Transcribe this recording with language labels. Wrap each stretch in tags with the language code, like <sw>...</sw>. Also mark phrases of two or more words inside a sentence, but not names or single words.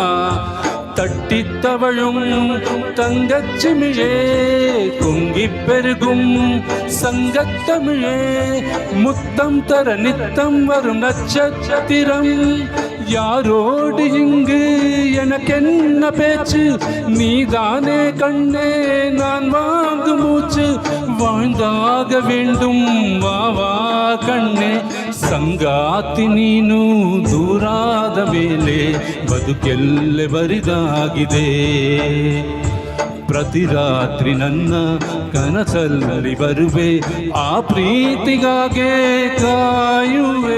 <ta>தட்டி தவழும் தங்கச்சிமிழே குங்கிப் பெருகும் சங்கத்தமிழே முத்தம் தர நித்தம் வரும் நட்சத்திரம். யாரோடு இங்கு எனக்கென்ன பேச்சு நீதானே கண்ணே நான் வாங்கு மூச்சு. வாழ்ந்தாக வேண்டும் வா வா கண்ணே</ta> <kn>ಸಂಗಾತಿ ನೀನು ದೂರಾದ ಮೇಲೆ ಬದುಕೆಲ್ಲೆ ಬರಿದಾಗಿದೆ. ಪ್ರತಿ ರಾತ್ರಿ ನನ್ನ ಕನಸಲ್ಲಿ ಬರುವೆ ಆ ಪ್ರೀತಿಗಾಗೆ ಕಾಯುವೆ.</kn>